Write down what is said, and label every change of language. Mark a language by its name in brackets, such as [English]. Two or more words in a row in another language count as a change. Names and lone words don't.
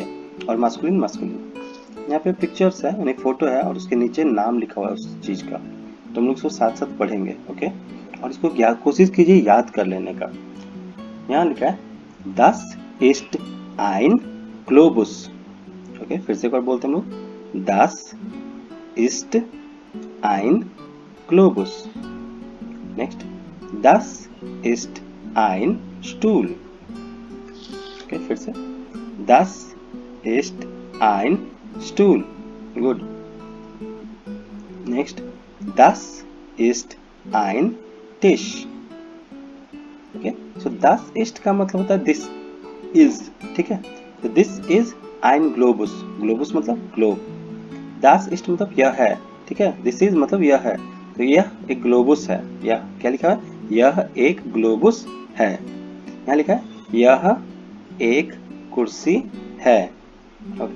[Hindi] और मास्कुलिन, मास्कुलिन। यहाँ पे पिक्चर्स है, यानी फोटो है और उसके नीचे नाम लिखा हुआ है उस चीज़ का, तो हम लोग इसको साथ साथ पढ़ेंगे। ओके, और इसको कोशिश कीजिए याद कर लेने का। यहाँ लिखा है [German] Das ist ein Globus। [Hindi] ओके, फिर से एक बार बोलते हैं हम लोग, [German] Das ist ein Globus। नेक्स्ट, Das ist ein Stuhl। [Hindi] ओके, फिर से, [German] Das ist ein Stuhl। गुड। नेक्स्ट, Das ist ein Tisch। [Hindi] ओके, सो [German] Das ist [Hindi] का मतलब होता है [English] this is. [Hindi] ठीक है, तो [English] this is [German] ein Globus, [Hindi] ग्लोबस मतलब ग्लोब। [German] das ist [Hindi] मतलब यह है, ठीक है, [English] this is [Hindi] मतलब यह है, तो यह एक ग्लोबुस है, यह क्या लिखा है, यह एक ग्लोबुस है। यहाँ लिखा है यह एक कुर्सी है, ओके।